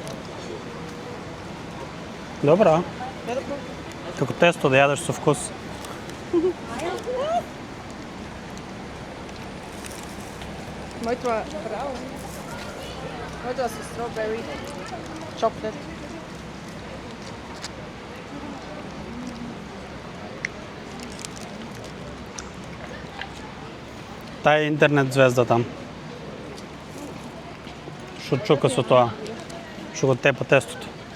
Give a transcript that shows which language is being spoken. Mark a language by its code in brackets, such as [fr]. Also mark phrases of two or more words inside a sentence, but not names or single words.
[mk] Добро. Верно? Како тесто да ядеш со вкус. Моето е браво. Моето е с [en] strawberry chocolate. [mk] Таа е интернет звезда там. Што чука со тоа. Што го тепа тестото.